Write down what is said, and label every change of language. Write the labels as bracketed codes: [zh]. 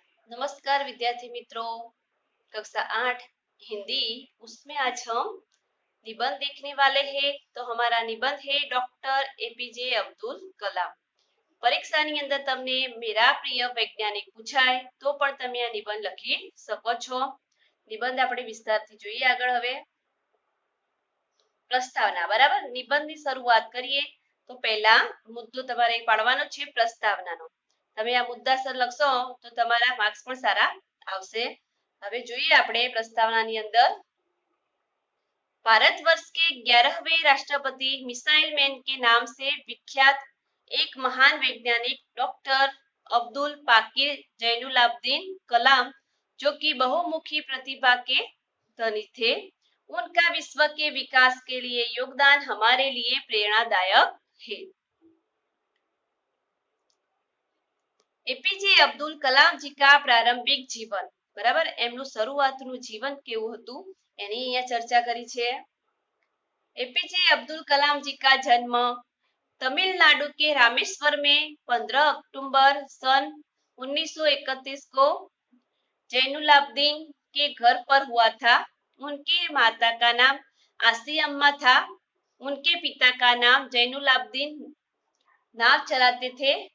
[hi] नमस्कार विद्यार्थी मित्रों, कक्षा 8 हिंदी उसमें आज हम निबंध देखने वाले हैं। तो हमारा निबंध है डॉक्टर एपीजे अब्दुल कलाम। [gu] પરીક્ષાની અંદર તમને મેરા પ્રિય વૈજ્ઞાનિક પૂછાય તો પણ તમે આ નિબંધ લખી શકો છો। નિબંધ આપણે વિસ્તારથી જોઈએ આગળ। હવે પ્રસ્તાવના, બરાબર। નિબંધની શરૂઆત કરીએ તો પહેલા મુદ્દો તમારે પાડવાનો છે પ્રસ્તાવનાનો। તમે આ મુદ્દાસર લખશો તો તમારા માર્ક્સ પણ સારા આવશે। હવે જોઈએ આપણે પ્રસ્તાવનાની અંદર। [hi] भारतवर्ष के 11वें राष्ट्रपति मिसाइल मैन के नाम से विख्यात एक महान वैज्ञानिक डॉक्टर अब्दुल पाकिर जैनुलाब्दीन कलाम, जो कि बहुमुखी प्रतिभा के धनी थे, उनका विश्व के विकास के लिए योगदान हमारे लिए प्रेरणादायक है। एपीजे अब्दुल कलाम जी का प्रारंभिक जीवन, बराबर, [gu] एमનું શરૂઆતનું જીવન કેવું હતું એની અહીંયા ચર્ચા કરી છે। [hi] एपीजे अब्दुल कलाम जी का जन्म तमिलनाडु के रामेश्वर में 15 अक्टूबर सन 1931 को जैनुलाब्दीन के घर पर हुआ था। उनकी माता का नाम आसियम्मा था। उनके पिता का नाम जैनुलाब्दीन नाव चलाते थे।